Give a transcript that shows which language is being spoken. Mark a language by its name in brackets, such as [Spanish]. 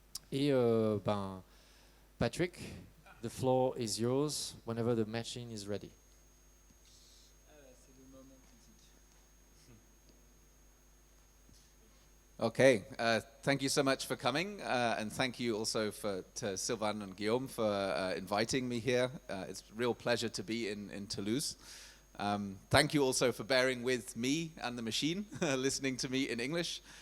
[English] Et Patrick, the floor is yours whenever the machine is ready. [French] C'est le moment critique. [English] Okay, thank you so much for coming, and thank you also to Sylvain and Guillaume for inviting me here. It's a real pleasure to be in Toulouse. Thank you also for bearing with me and the machine, listening to me in English.